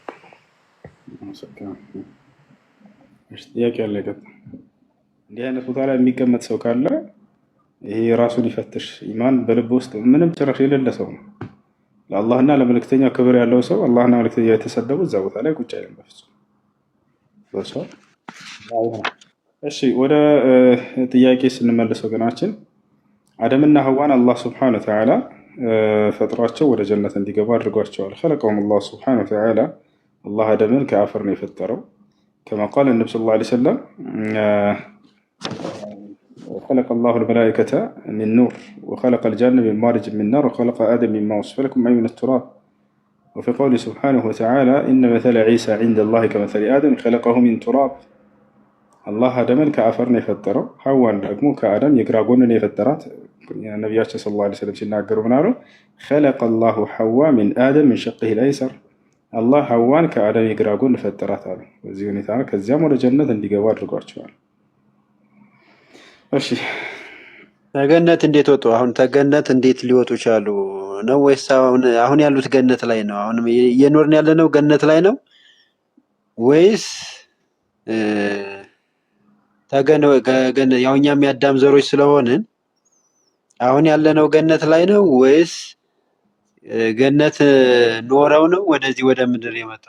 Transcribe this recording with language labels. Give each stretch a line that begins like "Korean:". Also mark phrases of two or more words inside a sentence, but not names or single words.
Amharic: ጥያቄ አለ። እንዲህ አይነት ቦታ ላይ የሚቀመጥ ሰው ካለ ይሄ ራሱን ይፈትሽ። ኢማን በልብ ውስጥ ምንም ጭራሽ የሌለ ሰው ነው። ለአላህና ለመልእክተኛ ክብር ያለው ሰው አላህና መልእክተኛ የተሰደቡ እዛ ቦታ ላይ ቁጭ አይልም በፍጹም። እሺ ወደ ጥያቄ ስንመለስ ወገናችን አደምና ሐዋን አላህ
Arabic: سبحانه وتعالى
Amharic: ፈጥሯቸው ወደ ጀነት እንዲገቡ አድርጓቸዋል።
Arabic: خلقهم الله سبحانه وتعالى
Amharic: አላህ አደምን ከአፈር ነው የፈጠረው።
Arabic: كما قال النبي صلى الله عليه وسلم خلق الله الملائكة من نور وخلق الجنة من مارج من نار وخلق آدم مما وصف لكم أي من التراب. وفي قوله سبحانه وتعالى إن مثل عيسى عند الله كمثل آدم خلقه من تراب.
Amharic: الله آدمን ከአፈር ነው የፈጠረው። ሐዋን ደግሞ ከአደም የግራ ጎን ነው የፈጠራት። ነብያችን
Arabic: صلى الله عليه وسلم
Amharic: ሲናገሩ ምን አሉ?
Arabic: خلق الله حواء من آدم من شقه الأيسر.
Amharic: አላህ ሐዋን ከአደም የግራ ጎን ፈጠራት አሉ። በዚህ ሁኔታ ከዚያም ወደ ጀነት እንዲገቡ አድርጓቸዋል። እሺ ተገነት እንዴት ወጡ? አሁን ተገነት እንዴት ሊወጡ ቻሉ ነው? ወይስ አሁን ያሉት ገነት ላይ ነው? አሁን እየኖርን ያለነው ገነት ላይ ነው ወይስ ያው እኛም የአዳም ዘሮች ስለሆንን አሁን ያለነው ገነት ላይ ነው ወይስ ገነት ኖረው ነው ወደዚህ ወደ ምድር የመጡት?